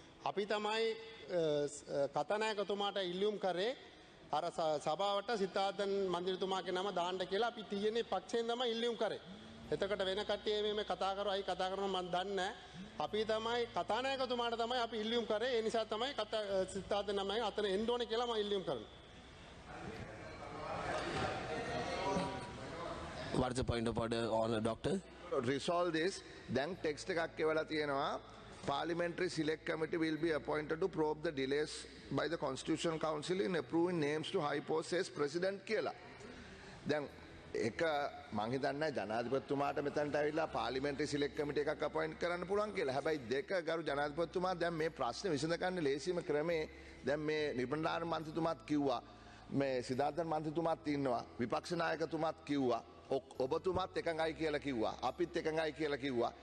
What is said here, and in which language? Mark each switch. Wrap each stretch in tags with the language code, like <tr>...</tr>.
<si>අපි තමයි කතානායකතුමාට ඉල්ලුම් කරේ අර සභාවට සිතාර්ථන් මන්ත්‍රීතුමාගේ නම දාන්න කියලා අපි TNA පක්ෂයෙන් තමයි ඉල්ලුම් කරේ. එතකොට වෙන කට්ටිය මේ කතා කරා අයි කතා කරනවා මම දන්නේ නැහැ. අපි තමයි කතානායකතුමාට තමයි අපි ඉල්ලුම් කරේ. ඒ නිසා තමයි සිතාද නමයි අතන එන්න ඕනේ කියලා මම ඉල්ලුම් කරනවා.</si> <en>What is the point of order on the doctor? Resolve this.</en> <si>දැන් ටෙක්ස්ට් එකක් එවලා තියෙනවා.</si> <en>Parliamentary Select Committee will be appointed to probe the delays by the Constitutional Council in approving names to high posts as President කියලා.</en> <si>දැන් එක මං හිතන්නේ ජනාධිපතිතුමාට මෙතනට ඇවිල්ලා පාර්ලිමේන්ටරි සිලෙක්ට් කමිටි එකක් අපොයින්ට් කරන්න පුළුවන් කියලා. හැබැයි දෙක ගරු ජනාධිපතිතුමා දැන් මේ ප්‍රශ්නේ විසඳ ගන්න ලේසිම ක්‍රමේ දැන් මේ නිබන්ධාර මන්ත්‍රීතුමාත් කිව්වා මේ සිද්ධාර්ථ මන්ත්‍රීතුමාත් ඉන්නවා විපක්ෂ නායකතුමාත් කිව්වා ඔබතුමාත් එකඟයි කියලා කිව්වා අපිත් එකඟයි කියලා කිව්වා.</si>